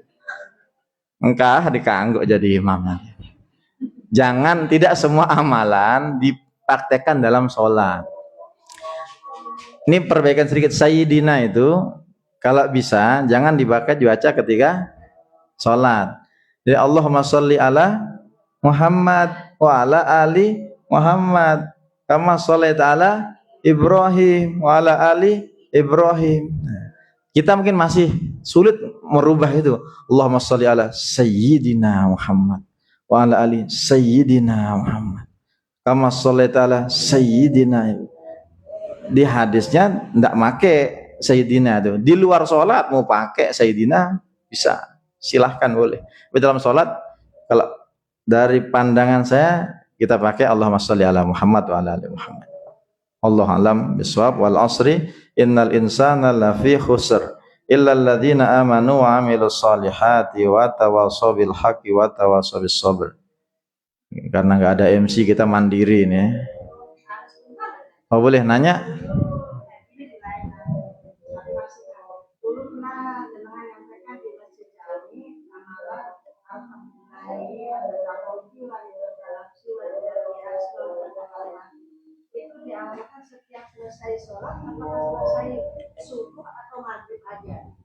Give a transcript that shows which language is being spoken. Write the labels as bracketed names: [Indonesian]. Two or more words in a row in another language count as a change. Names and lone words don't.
[Indonesian] Engkau dikangguk jadi imam. Jangan, tidak semua amalan dipraktekkan dalam sholat. Ini perbaikan sedikit. Sayyidina itu kalau bisa jangan dibaca ketika sholat. [Arabic] Jadi اللهم صل على محمد وعلى آل محمد كما صليت على إبراهيم وعلى آل إبراهيم. [Indonesian] Kita mungkin masih sulit merubah itu. [Arabic] اللهم صل على سيدنا محمد وعلى آل سيدنا محمد كما صليت على سيدنا. [Indonesian] Di hadisnya tidak make Sayyidina itu. Di luar sholat mau pakai Sayyidina bisa, silahkan boleh. Tapi dalam sholat kalau dari pandangan saya kita pakai [Arabic] اللهم صل على محمد وعلى آل محمد. الله أعلم بالصواب. والعصر إن الإنسان لفي خسر إلا الذين آمنوا وعملوا الصالحات وتواصوا بالحق وتواصوا بالصبر. [Indonesian] Karena nggak ada MC kita mandiri nih. Oh boleh nanya? Setiap selesai sholat atau selesai subuh atau maghrib aja.